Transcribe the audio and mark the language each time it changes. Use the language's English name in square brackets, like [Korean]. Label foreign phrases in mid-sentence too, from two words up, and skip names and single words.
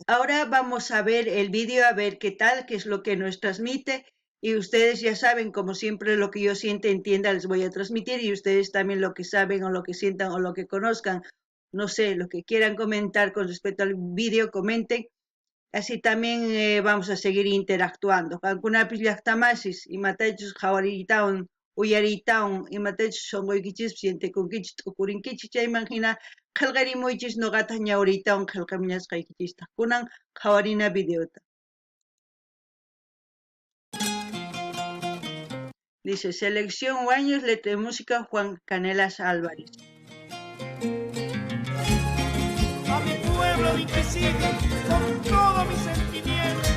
[Spanish] Ahora vamos a ver el vídeo, a ver qué tal, qué es lo que nos transmite. Y ustedes ya saben, como siempre, lo que yo siente, entienda, les voy a transmitir. Y ustedes también lo que saben o lo que sientan o lo que conozcan, no sé, lo que quieran comentar con respecto al vídeo, comenten. Así también vamos a seguir interactuando. [Quechua] Kankunapis llaqtamasis, imatachus qhawariytawan, uyariytawan, imatachus shonquykichis sientekunkichis t'ukurinkichis chayman hina qillqarimuychis nuqataq ñawriytawan qillqamuñasqaykichista. Kunan qhawarina videota. [Spanish] Dice, Selección Huaños, letra y música, Juan Canelas Álvarez. A mi pueblo de Inquisivi, con todo mi sentimiento.